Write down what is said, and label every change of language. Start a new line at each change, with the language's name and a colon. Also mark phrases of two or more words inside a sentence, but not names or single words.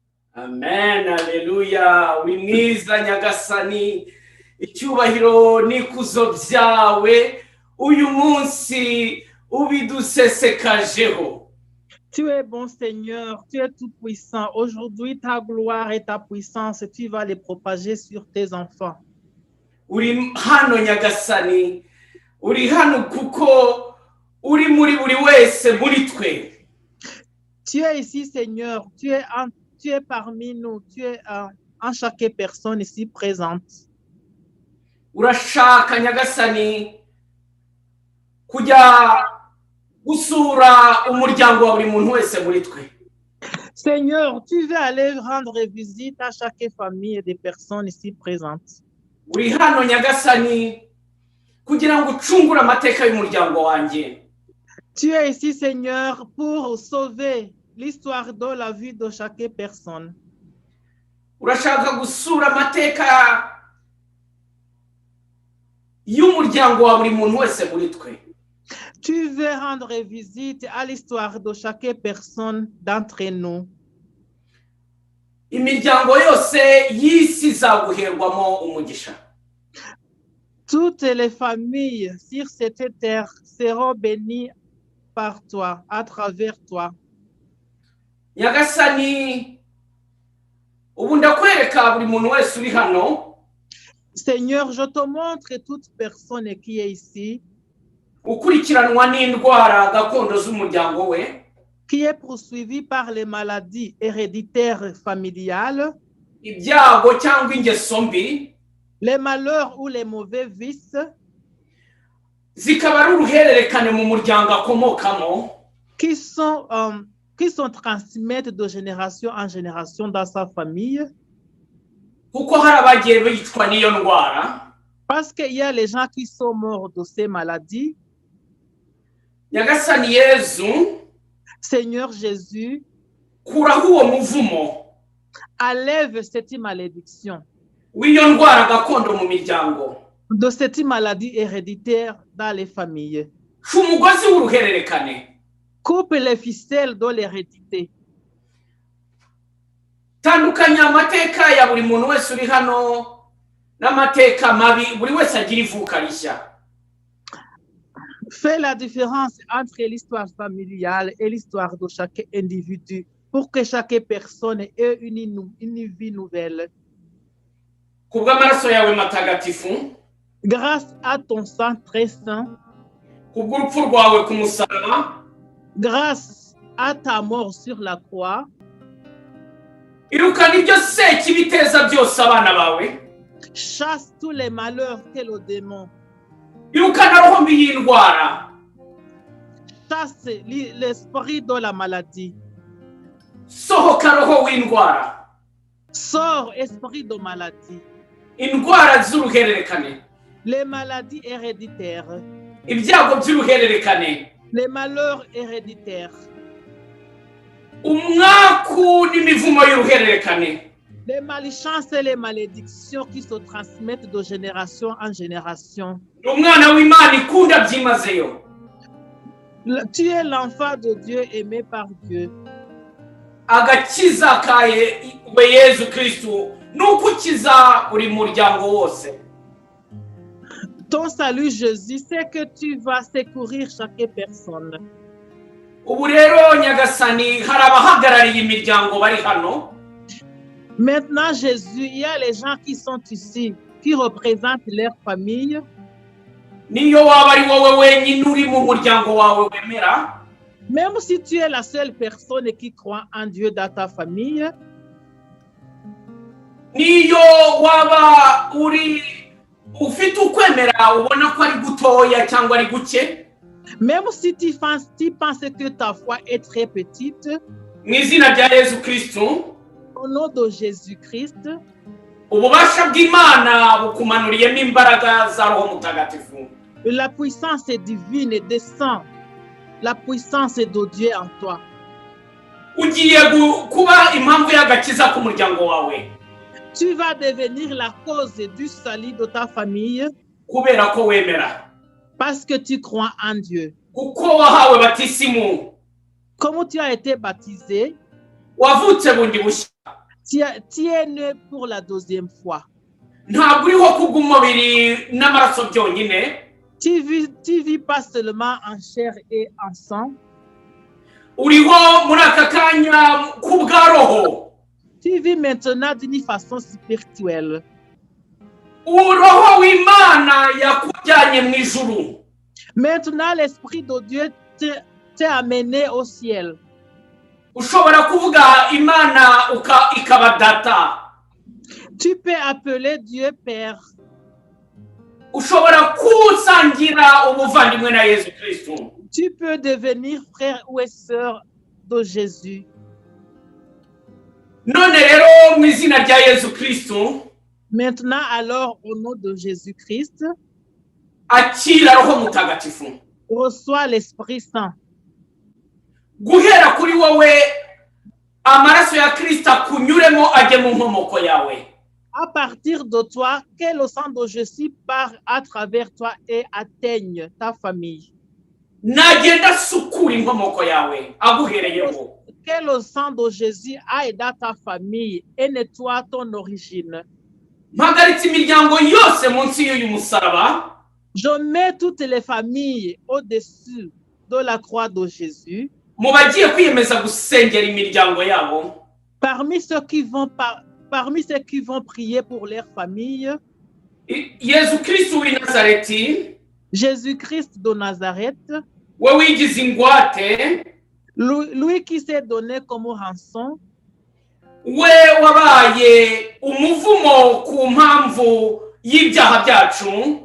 Kinyarwanda: Amen, Alleluia. Uri mwiza Nyagasani, icyubahiro n'ikuzo byawe uyu munsi ubidusesekajeho.
French: Tu es bon Seigneur, tu es tout puissant. Aujourd'hui, ta gloire et ta puissance, tu vas les propager sur tes enfants.
Kinyarwanda: Uri hano Nyagasani, uri hano kuko uri muri buri wese muri twe.
French: Tu es ici Seigneur, tu es parmi nous, tu es en chaque personne ici présente.
Kinyarwanda: Urashaka Nyagasani kujya gusura umuryango wa buri muntu wese muri twe.
French: Seigneur, tu veux aller rendre visite à chaque famille et des personnes ici présentes.
Kinyarwanda: Uri hano Nyagasani kugira ngo ucungure amateka y'umuryango wanjye.
French: Tu es ici Seigneur pour sauver l'histoire de la vie de chaque personne.
Kinyarwanda: Urashaka gusura amateka y'umuryango wa buri muntu wese muri twe.
French: Tu veux rendre visite à l'histoire de chaque personne d'entre nous.
Kinyarwanda: Imiryango yose y'isi izaguherwamo umugisha.
French: Toutes les familles sur cette terre seront bénies par toi, à travers toi.
Kinyarwanda: Nyagasani, ubu ndakwereka buri muntu wese uri hano.
French: Seigneur, je te montre toute personne qui est ici,
Kinyarwanda: Ukurikiranwa n'indwara gakondo z'umuryango we,
French: qui est poursuivie par les maladies héréditaires familiales,
Kinyarwanda: ibyago cyangwa ingeso mbi,
French: les malheurs ou les mauvais vices,
Kinyarwanda: zikaba ari uruhererekane mu muryango akomokamo,
French: qui sont transmises de génération en génération dans sa famille.
Kinyarwanda: kuko hari abagiye bicwa n'iyo ndwara.
French: Parce qu'il y a les gens qui sont morts de ces maladies.
Kinyarwanda: Nyagasani Yezu,
French: Seigneur Jésus,
Kinyarwanda: kuraho uwo muvumo
French: enlève cette malédiction
Kinyarwanda: w'iyo ndwara gakondo mu miryango,
French: de cette maladie héréditaire dans les familles.
Kinyarwanda: umugozi w'uruhererekane.
French: Coupe les ficelles de l'hérédité.
Kinyarwanda: Tandukanya amateka ya buri muntu wese uri hano n'amateka mabi buri wese agira ivuka rishya.
French: Fais la différence entre l'histoire familiale et l'histoire de chaque individu pour que chaque personne ait une vie nouvelle.
Kinyarwanda: Kubw'amaraso yawe matagatifu,
French: Grâce à ton sang très saint,
Kinyarwanda: kubw'urupfu rwawe ku musaraba,
French: grâce à ta mort sur la croix,
Kinyarwanda: irukana ibyo sekibi biteza byose abana bawe,
French: chasse tous les malheurs que le démon,
Kinyarwanda: irukana roho mbi y'indwara,
French: chasse l'esprit de la maladie.
Kinyarwanda: sohoka roho w'indwara,
French: Sors esprit de maladie,
Kinyarwanda: indwara z'uruhererekane,
French: les maladies héréditaires,
Kinyarwanda: ibyago by'uruhererekane,
French: les malheurs héréditaires,
Kinyarwanda: umwaku n'imivumo y'uruhererekane,
French: les malchances et les malédictions qui se transmettent de génération en génération.
Kinyarwanda: umwana w'Imana ikunda byimazeyo.
French: Tu es l'enfant de Dieu aimé par Dieu.
Kinyarwanda: Agakiza ka Yezu Kristo n'ukukiza buri muryango wose.
French: Ton salut Jésus, c'est que tu vas secourir chaque personne.
Kinyarwanda: Ubu rero Nyagasani hari abahagarariye imiryango bari hano.
French: Maintenant Jésus, il y a les gens qui sont ici, qui représentent leur famille.
Kinyarwanda: Niyo waba ari wowe wenyine uri mu muryango wawe wemera,
French: Même si tu es la seule personne qui croit en Dieu dans ta famille,
Kinyarwanda: niyo waba ufite ukwemera ubona ko ari gutoya cyangwa ari guke,
French: même si tu penses que ta foi est très petite,
Kinyarwanda: mu izina rya Yezu Kristo,
French: au nom de Jésus-Christ,
Kinyarwanda: ububasha bw'Imana bukumanuriyemo imbaraga za Roho Mutagatifu.
French: la puissance divine descend, la puissance de Dieu en toi.
Kinyarwanda: Ugiye kuba impamvu y'agakiza ku muryango wawe.
French: Tu vas devenir la cause du salut de ta famille
Kinyarwanda: Kubera ko wemera.
French: parce que tu crois en Dieu.
Kinyarwanda: Kuko wahawe batisimu.
French: Comme tu as été baptisé,
Kinyarwanda: Wavutse bundi bushya.
French: Tu es né pour la deuxième fois.
Kinyarwanda: ntabwo uriho kubw'umubiri n'amaraso byonyine.
French: Tu vis pas seulement en chair et en sang.
Kinyarwanda: uriho muri aka kanya kubwa roho.
French: Tu vis maintenant d'une façon spirituelle.
Kinyarwanda: uroho w'Imana yakujyanye mu ijuru.
French: Maintenant, l'Esprit de Dieu t'a amené au ciel.
Kinyarwanda: ushobora kuvuga Imana ikaba data.
French: Tu peux appeler Dieu Père.
Kinyarwanda: ushobora kusangira ubuvandimwe na Yesu Kristo.
French: Tu peux devenir frère ou sœur de Jésus.
Kinyarwanda: none rero mu izina rya Yesu Kristo,
French: Maintenant, alors, au nom de Jésus-Christ,
Kinyarwanda: akira roho mutagatifu.
French: reçois l'Esprit Saint.
Kinyarwanda: guhera kuri wowe amaraso ya Kristo akunyuremo ajye mu nkomoko yawe.
French: À partir de toi, que le sang de Jésus part à travers toi et atteigne ta famille.
Kinyarwanda: nagenda asukura inkomoko yawe aguhereyeho.
French: Que le sang de Jésus aille dans ta famille et nettoie ton origine.
Kinyarwanda: mpagaritse imiryango yose munsi y'uyu musaraba.
French: Je mets toutes les familles au-dessus de la croix de Jésus.
Kinyarwanda: mu bagiye kwiyemeza gusengera imiryango yabo.
French: Parmi ceux qui vont prier pour leur famille,
Kinyarwanda: Yesu Kristo w'i Nazareti,
French: Jésus-Christ de Nazareth,
Kinyarwanda: we wigize ingwate,
French: lui qui s'est donné comme rançon,
Kinyarwanda: we wabaye umuvumo ku mpamvu y'ibyaha byacu,